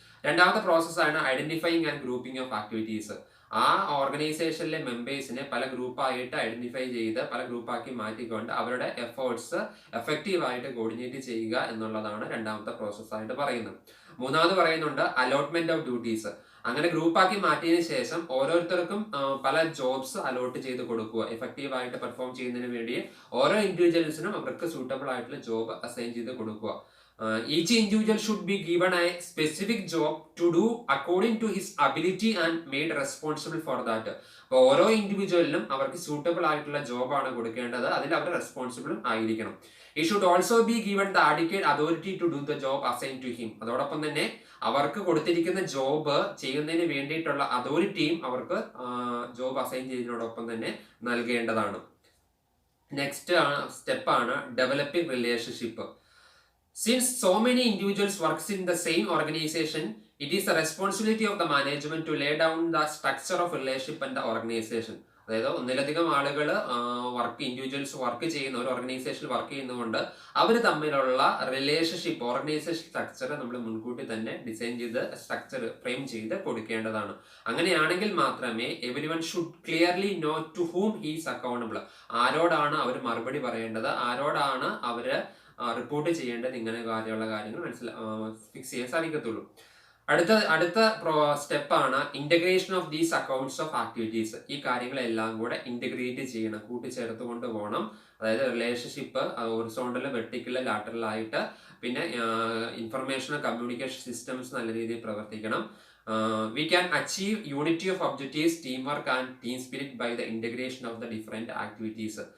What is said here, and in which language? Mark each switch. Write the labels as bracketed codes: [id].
[ml] രണ്ടാമത്തെ പ്രോസസ്സാണ് identifying and grouping of activities. ആ ഓർഗനൈസേഷനിലെ മെമ്പേഴ്സിനെ പല ഗ്രൂപ്പായിട്ട് ഐഡന്റിഫൈ ചെയ്ത് പല ഗ്രൂപ്പാക്കി മാറ്റിക്കൊണ്ട് അവരുടെ എഫേർട്സ് എഫക്റ്റീവായിട്ട് കോർഡിനേറ്റ് ചെയ്യുക എന്നുള്ളതാണ് രണ്ടാമത്തെ പ്രോസസ്സായിട്ട് പറയുന്നത്. മൂന്നാമത് പറയുന്നുണ്ട് അലോട്ട്മെന്റ് ഓഫ് ഡ്യൂട്ടീസ്. അങ്ങനെ ഗ്രൂപ്പാക്കി മാറ്റിയതിനു ശേഷം ഓരോരുത്തർക്കും പല ജോബ്സ് അലോട്ട് ചെയ്ത് കൊടുക്കുക. എഫക്റ്റീവായിട്ട് പെർഫോം ചെയ്യുന്നതിന് വേണ്ടി ഓരോ ഇൻഡിവിജ്വൽസിനും അവർക്ക് സൂട്ടബിൾ ആയിട്ടുള്ള ജോബ് അസൈൻ ചെയ്ത് കൊടുക്കുക. [en] Each individual should be given a specific job to do according to his ability and made responsible for that. [ml] അപ്പോൾ ഓരോ ഇൻഡിവിജ്വലിനും അവർക്ക് സൂട്ടബിൾ ആയിട്ടുള്ള ജോബാണ് കൊടുക്കേണ്ടത്, അതിൽ അവർ റെസ്പോൺസിബിളും ആയിരിക്കണം. [en] He should also be given the adequate authority to do the job assigned to him. [ml] അതോടൊപ്പം തന്നെ അവർക്ക് കൊടുത്തിരിക്കുന്ന ജോബ് ചെയ്യുന്നതിന് വേണ്ടിയിട്ടുള്ള അതോറിറ്റിയും അവർക്ക് ജോബ് അസൈൻ ചെയ്യുന്നതിനോടൊപ്പം തന്നെ നൽകേണ്ടതാണ്. നെക്സ്റ്റ് സ്റ്റെപ്പാണ് developing relationship. [en] Since so many individuals works in the same organization, it is the responsibility of the management to lay down the structure of relationship and the organization. [ml] അതായത് ഒന്നിലധികം ആളുകൾ individuals work ചെയ്യുന്ന ഒരു ഓർഗനൈസേഷനിൽ work ചെയ്യുന്നതുകൊണ്ട് അവർ തമ്മിലുള്ള relationship, organisation structure നമ്മൾ മുൻകൂട്ടി തന്നെ ഡിസൈൻ ചെയ്ത് സ്ട്രക്ചർ ഫ്രെയിം ചെയ്ത് കൊടുക്കേണ്ടതാണ്. അങ്ങനെയാണെങ്കിൽ മാത്രമേ [en] Everyone should clearly know to whom he's accountable. [ml] ആരോടാണ് അവർ മറുപടി പറയേണ്ടത്, ആരോടാണ് അവര് റിപ്പോർട്ട് ചെയ്യേണ്ടത്, ഇങ്ങനെ കാര്യമുള്ള കാര്യങ്ങൾ ഫിക്സ് ചെയ്യാൻ സാധിക്കത്തുള്ളൂ. അടുത്ത സ്റ്റെപ്പാണ് integration of these accounts of activities. ഈ കാര്യങ്ങളെല്ലാം കൂടെ ഇന്റഗ്രേറ്റ് ചെയ്യണം, കൂട്ടിച്ചേർത്ത് കൊണ്ട് പോകണം. അതായത് റിലേഷൻഷിപ്പ് ഹൊറിസോണ്ടൽ, വെർട്ടിക്കൽ, ലാറ്ററൽ ആയിട്ട്, പിന്നെ ഇൻഫർമേഷൻ കമ്മ്യൂണിക്കേഷൻ സിസ്റ്റംസ് നല്ല രീതിയിൽ പ്രവർത്തിക്കണം. [en] We can achieve unity of objectives, teamwork and team spirit by the integration of the different activities.